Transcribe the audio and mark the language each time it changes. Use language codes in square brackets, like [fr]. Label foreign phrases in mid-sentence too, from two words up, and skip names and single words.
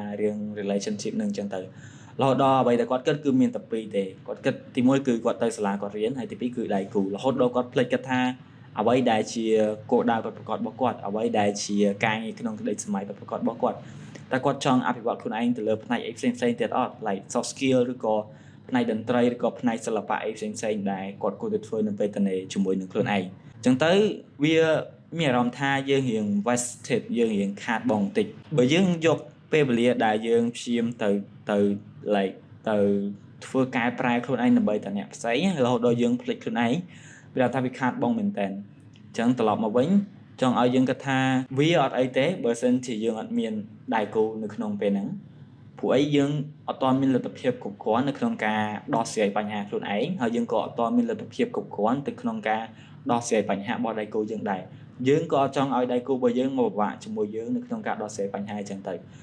[km] រឿង relationship នឹងអញ្ចឹងទៅរហូតដល់អ្វីដែលគាត់គិតគឺមានតែពីរទេគាត់គិតទី1គឺគាត់ទៅសាលាគាត់រៀនហើយទី2គឺដៃគូរហូតដល់គាត់ភ្លេចគិតថាអ្វីដែលជាគោលដៅប្រកបរបស់គាត់អ្វីដែលជាការងារក្នុងក្តីសម័យ ប្រកបរបស់គាត់តែគាត់ចង់អភិវឌ្ឍខ្លួនឯងទៅលើផ្នែកអីផ្សេងៗទៀតអត់ like [en] soft skill [km] ឬក៏ផ្នែកតន្ត្រីឬក៏ផ្នែកសិល្បៈអីផ្សេងៗដែលគាត់គួរតែធ្វើនៅពេលតនេជាមួយ នឹងខ្លួនឯងអញ្ចឹងទៅវាមានអារម្មណ៍ថាយើងរៀង wasted យើងរៀងខាតបង់បន្តិចបើយើងយកពេលវេលាដែលយើងព្យាយាមទៅ like ទៅធ្វើកែប្រែខ្លួនឯងដើម្បីតែអ្នកផ្សេងរហូតដល់យើងភ្លេចខ្លួនឯងវាថាវាខាតបង់មែនតើអញ្ចឹងត្រឡប់មកវិញចង់ឲ្យយើងគិតថាវាអត់អីទេបើសិនជាយើងអត់មានដៃគូនៅក្នុងពេលហ្នឹងព្រោះអីយើងអត់ទាន់មានលទ្ធភាពគ្រប់គ្រាន់នៅក្នុងការដោះស្រាយបញ្ហាខ្លួនឯងហើយយើងក៏អត់ទាន់មានលទ្ធភាពគ្រប់គ្រាន់ទៅក្នុងការដោះស្រាយបញ្ហារបស់ដៃគូយើងដែរយើងក៏ចង់ឲ្យដៃគូរបស់យើងមកពិបាកជាមួយយើងនៅក្នុងការដោះស្រាយបញ្ហាអញ្ចឹងទៅ